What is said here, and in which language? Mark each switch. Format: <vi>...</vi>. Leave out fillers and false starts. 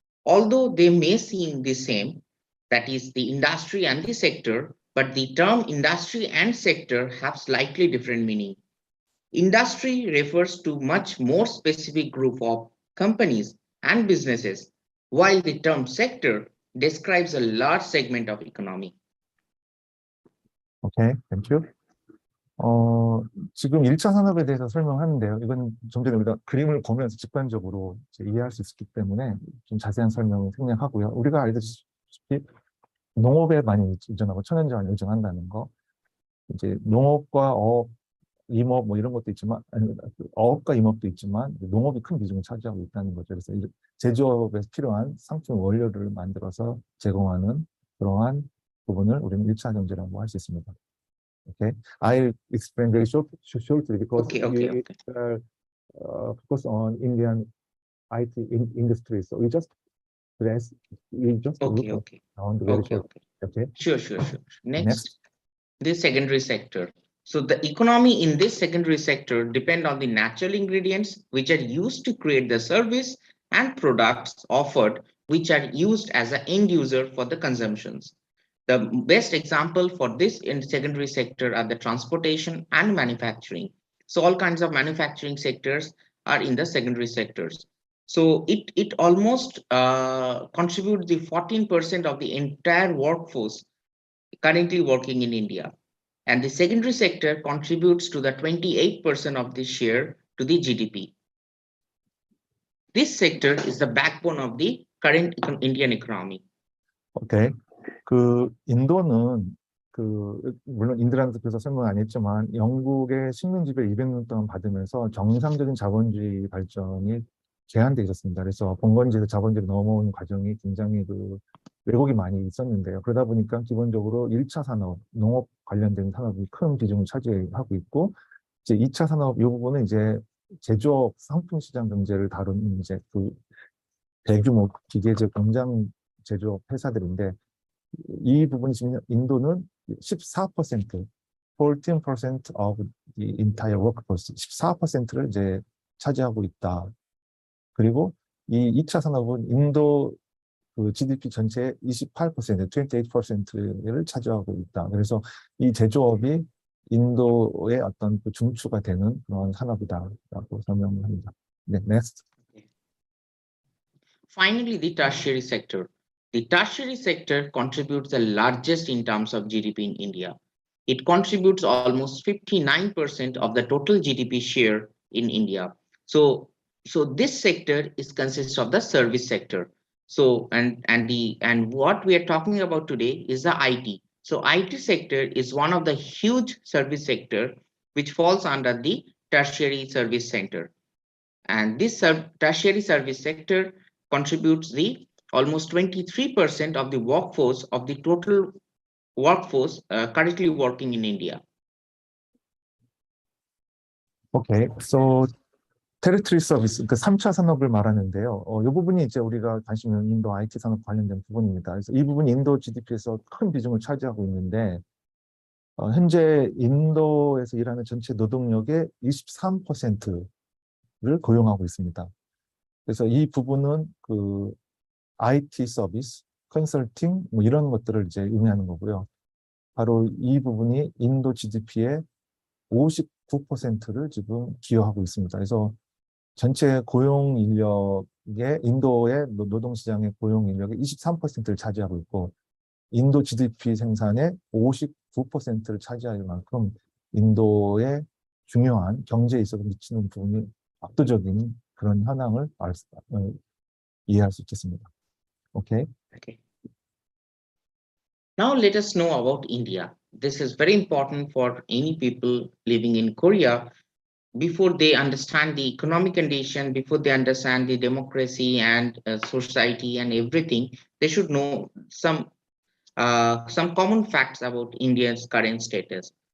<en>Although they may seem the same, that is the industry and the sector, but the term industry and sector have slightly different meaning. Industry refers to much more specific group of companies and businesses, while the term sector describes a large segment of economy. Okay, thank you.</en> <ko>지금 1차 산업에 대해서 설명하는데요. 이건 좀 전에 우리가 그림을 보면서 직관적으로 이해할 수 있기 때문에 좀 자세한 설명을 생략하고요. 우리가 알다시피 농업에 많이 의존하고 천연자원에 의존한다는 거, 이제 농업과 임업 뭐 이런 것도 있지만 아니, 어업과 임업도 있지만 농업이 큰 비중을 차지하고 있다는 거죠. 그래서 제조업에 필요한 상품 원료를 만들어서 제공하는 그러한 부분을 우리는 1차 경제라고 할 수 있습니다.</ko> <en>Okay, I'll explain very shortly because Okay, we okay. focus on Indian IT industry. So we just look Okay. around very Okay, short. okay. Okay. Sure. Next, the secondary sector. So the economy in this secondary sector depend on the natural ingredients which are used to create the service and products offered which are used as an end user for the consumptions. The best example for this in secondary sector are the transportation and manufacturing. So all kinds of manufacturing sectors are in the secondary sectors. So it almost contributes the 14% of the entire workforce currently working in India. And the secondary sector contributes to the 28% of the share to the GDP. This sector is the backbone of the current Indian economy. 오케이.</en> <ko>그 인도는 물론 인드란트께서 설명 안 했지만 영국의 식민 지배 200년 동안 받으면서 정상적인 자본주의 발전이 제한되어 있었습니다. 그래서 봉건지에서 자본주의로 넘어오는 과정이 굉장히 왜곡이 많이 있었는데요. 그러다 보니까 기본적으로 1차 산업, 농업 관련된 산업이 큰 비중을 차지하고 있고, 이제 2차 산업 이 부분은 이제 제조업 상품 시장 경제를 다루는 이제 대규모 기계적 공장 제조업 회사들인데, 이 부분이 지금 인도는</ko> <en>14% of the entire workforce,</en> <ko>14%를 이제 차지하고 있다. 그리고 이 2차 산업은 인도 GDP 전체의 28%를 차지하고 있다. 그래서 이 제조업이 인도의 어떤 중추가 되는 그런 산업이다라고 설명을 합니다.</ko> <en>네, next. Finally, the tertiary sector. The tertiary sector contributes the largest in terms of GDP in India. It contributes almost 59% of the total GDP share in India. So this sector consists of the service sector. So and what we are talking about today is the IT. So IT sector is one of the huge service sector which falls under the tertiary service center. And this tertiary service sector contributes the almost 23% of the workforce of the total workforce currently working in India. Okay, so</en> <ko>테리토리 서비스, 그 3차 산업을 말하는데요. 이 부분이 이제 우리가 관심 있는 인도 IT 산업 관련된 부분입니다. 그래서 이 부분이 인도 GDP에서 큰 비중을 차지하고 있는데, 현재 인도에서 일하는 전체 노동력의 23%를 고용하고 있습니다. 그래서 이 부분은 IT 서비스, 컨설팅 뭐 이런 것들을 이제 의미하는 거고요. 바로 이 부분이 인도 GDP의 59%를 지금 기여하고 있습니다. 그래서 전체 고용 인력의 인도의 노동시장의 고용 인력의 23%를 차지하고 있고, 인도 GDP 생산의 59%를 차지할 만큼 인도의 중요한 경제에 있어서 미치는 부분이 압도적인 그런 현황을 이해할 수 있겠습니다.</ko> <en>Okay. Now let us know about India. This is very important for any people living in Korea. Before they understand the economic condition, before they understand the democracy and society and everything, they should know some common facts about India's current status.</en>